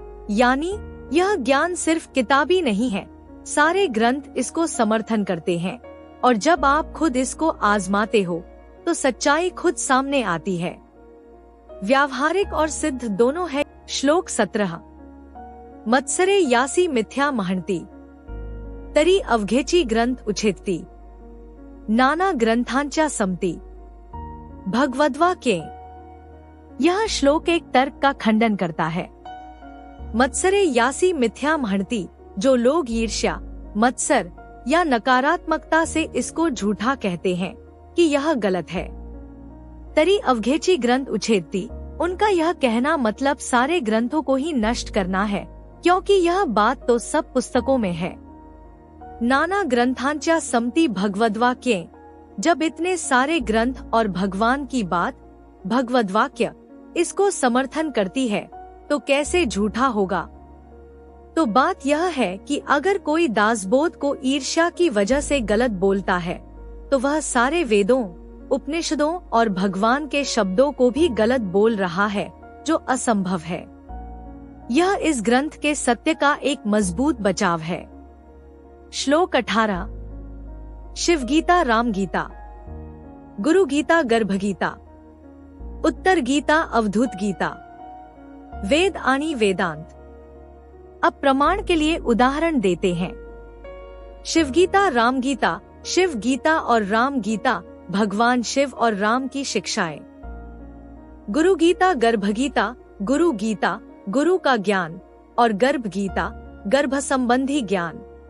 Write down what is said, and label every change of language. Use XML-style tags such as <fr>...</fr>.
<hi>यानी यह ज्ञान सिर्फ किताबी नहीं है, सारे ग्रंथ इसको समर्थन करते हैं, और जब आप खुद इसको आजमाते हो तो सच्चाई खुद सामने आती है। व्यावहारिक और सिद्ध दोनों है। श्लोक 17।</hi> <mr>मत्सरे यासी मिथ्या महंती, तरी अवघेची ग्रंथ उछेदती, नाना ग्रंथांच्या समती, भगवद्वाक्ये।</mr> <hi>यह श्लोक एक तर्क का खंडन करता है।</hi> <mr>मत्सरे यासी मिथ्या महंती,</mr> <hi>जो लोग ईर्ष्या, मत्सर या नकारात्मकता से इसको झूठा कहते हैं कि यह गलत है।</hi> <mr>तरी अवघेची ग्रंथ उछेदती,</mr> <hi>उनका यह कहना मतलब सारे ग्रंथों को ही नष्ट करना है, क्योंकि यह बात तो सब पुस्तकों में है।</hi> <mr>नाना ग्रंथांच्या समती भगवद्वाक्ये,</mr> <hi>जब इतने सारे ग्रंथ और भगवान की बात, भगवद्वाक्य, इसको समर्थन करती है, तो कैसे झूठा होगा। तो बात यह है कि अगर कोई दासबोध को ईर्ष्या की वजह से गलत बोलता है, तो वह सारे वेदों, उपनिषदों और भगवान के शब्दों को भी गलत बोल रहा है, जो असंभव है। यह इस ग्रंथ के सत्य का एक मजबूत बचाव है। श्लोक 18।</hi> <mr>शिव गीता राम गीता, गुरु गीता गर्भ गीता, उत्तर गीता अवधूत गीता, वेद आणि वेदांत।</mr> <hi>अब प्रमाण के लिए उदाहरण देते हैं। शिव गीता राम गीता, शिव गीता और राम गीता भगवान शिव और राम की शिक्षाएं। गुरु गीता गर्भ गीता, गुरु गीता गुरु का ज्ञान और गर्भ गीता गर्भ संबंधी ज्ञान।</hi>